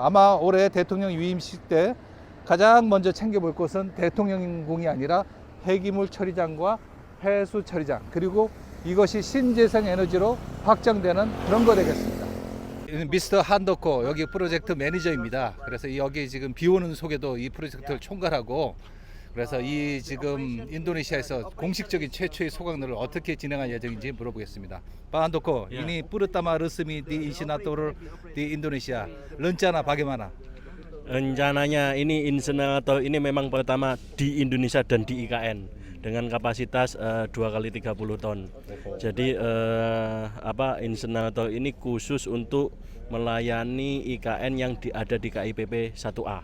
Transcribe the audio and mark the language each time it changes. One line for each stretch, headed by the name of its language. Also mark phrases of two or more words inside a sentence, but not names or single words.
Korean: 아마 올해 대통령 위임식 때 가장 먼저 챙겨볼 것은 대통령궁이 아니라 폐기물 처리장과 폐수 처리장, 그리고 이것이 신재생 에너지로 확장되는 그런 거 되겠습니다. 미스터 한도코, 여기 프로젝트 매니저입니다. 그래서 여기 지금 비 오는 속에도 이 프로젝트를 총괄하고, 그래서 이 지금 인도네시아에서 공식적인 최초의 소각로를 어떻게 진행할 예정인지 물어보겠습니다.
Indonesian: Pak Handoko, ini pertama resmi di insinerator di Indonesia. Rencana bagaimana? Rencananya ini insinerator ini memang pertama di Indonesia dan di IKN dengan kapasitas 2 kali 30 ton. Jadi insinerator ini khusus untuk melayani IKN yang ada di KIPP 1A.